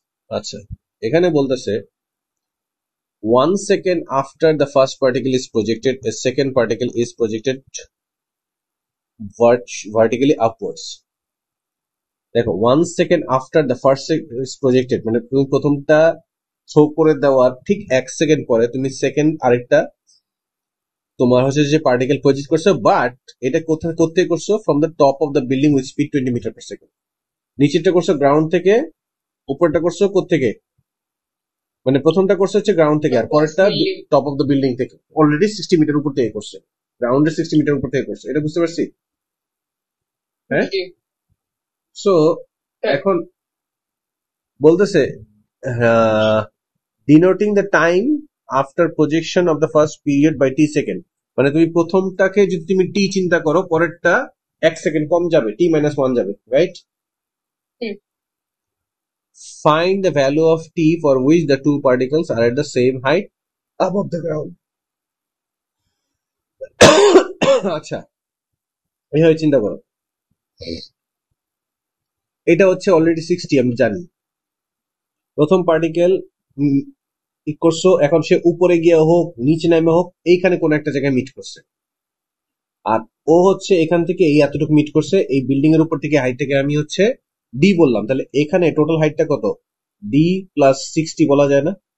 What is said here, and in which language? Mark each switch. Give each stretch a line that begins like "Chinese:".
Bangla: আচ্ছা, এখানে বলতেছে
English: 1 second after the first particle is projected, a second particle is projected vertically upwards.
Bangla: দেখো 1 second after the first is projected, মানে তুমি প্রথমটা থ্রো করে দেওয়ার ঠিক 1 সেকেন্ড পরে তুমি সেকেন্ড আরেকটা তোমার হচ্ছে যে পার্টিকেল প্রজেক্ট করছো, বাট এটা কোথায় করছো, from the top of the building with speed 20 metre per second. নিচেরটা করছো গ্রাউন্ড থেকে উপরটা করছো কোত্থেকে, মানে প্রথমটা করছে হচ্ছে গ্রাউন্ড থেকে, আর
English: Top of
Bangla: পরেরটা
English: building.
Bangla: Top of the building থেকে, অলরেডি 60 মিটার উপর থেকে করছে, গ্রাউন্ডের 60 মিটার উপর থেকে করছে, এটা বুঝতে পারছি? হ্যাঁ, জি সো হ্যাঁ এখন বলতেছে ডিনোটিং the time after projection of the first period by T second, মানে তুমি প্রথমটাকে যদি তুমি টি চিন্তা করো, পরেরটা 1 সেকেন্ড কম যাবে, টি মাইনাস 1 যাবে, right? Hmm,
English: Find the value of t for which the two particles are at the same height above the ground.
Bangla: আচ্ছা, এইভাবে চিন্তা করো, এটা হচ্ছে অলরেডি 60, আমি জানি। প্রথম পার্টিকেল করছো, এখন সে উপরে গিয়ে হোক নিচে নামে হোক, এইখানে কোন একটা জায়গায় মিট করছে, আর ও হচ্ছে এখান থেকে এই এতটুকু মিট করছে, এই বিল্ডিং এর উপর থেকে হাইটটাকে আমি হচ্ছে ডি বললাম, তাহলে এখানে টোটাল হাইটটা কত, ডি প্লাস 60 বলা যায় না?